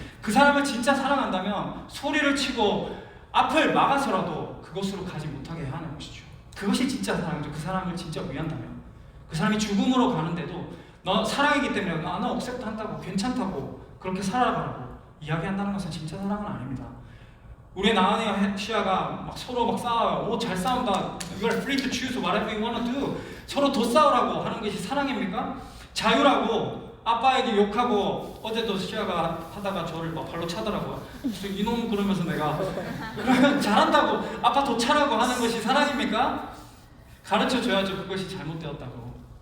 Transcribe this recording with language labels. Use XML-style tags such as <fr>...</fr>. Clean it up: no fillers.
<ko>그 사람을 진짜 사랑한다면 소리를 치고 앞을 막아서라도 그곳으로 가지 못하게 하는 것이죠. 그것이 진짜 사랑이죠. 그 사람을 진짜 위한다면, 그 사람이 죽음으로 가는데도 너 사랑이기 때문에 나는 억셉트 한다고, 괜찮다고, 그렇게 살아가라고 이야기한다는 것은 진짜 사랑은 아닙니다. 우리 나은이와 시아가 막 서로 막 싸워요. 오, 잘 싸운다.</ko> <en>You are free to choose whatever you want to do.</en> <ko>서로 더 싸우라고 하는 것이 사랑입니까? 자유라고 아빠에게 욕하고, 어제도 시아가 하다가 저를 막 발로 차더라고요. 그래서 이놈 그러면서 내가 그러면 잘한다고 아빠 더 차라고 하는 것이 사랑입니까? 가르쳐 줘야죠. 그것이 잘못되었다고.</ko>